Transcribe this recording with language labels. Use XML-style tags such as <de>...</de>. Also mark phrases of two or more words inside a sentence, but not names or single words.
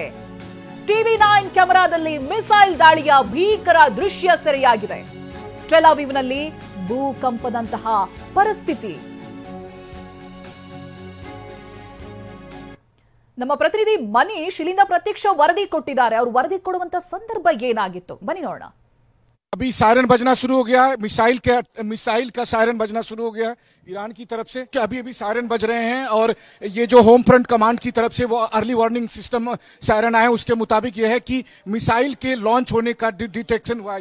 <kn>ಟಿವಿ9 ಕ್ಯಾಮೆರಾದಲ್ಲಿ ಮಿಸೈಲ್ ದಾಳಿಯ ಭೀಕರ ದೃಶ್ಯ ಸೆರೆಯಾಗಿದೆ. ಟೆಲ್ ಅವೀವ್ನಲ್ಲಿ ಭೂಕಂಪದಂತಹ ಪರಿಸ್ಥಿತಿ. ನಮ್ಮ ಪ್ರತಿನಿಧಿ ಮನೀಶ್ ಇಲ್ಲಿಂದ ಪ್ರತ್ಯಕ್ಷ ವರದಿ ಕೊಟ್ಟಿದ್ದಾರೆ. ಅವರು ವರದಿ ಕೊಡುವಂತ ಸಂದರ್ಭ ಏನಾಗಿತ್ತು ಬನ್ನಿ ನೋಡೋಣ.</kn> <hi>अभी सायरन बजना शुरू हो गया है, मिसाइल का सायरन बजना शुरू हो गया है ईरान की तरफ से. अभी सायरन बज रहे हैं और ये जो होम फ्रंट कमांड की तरफ से वो</hi> <en>early warning system siren</en> <hi>आया, उसके मुताबिक ये है कि मिसाइल के लॉन्च होने का डिटेक्शन हुआ है.</hi>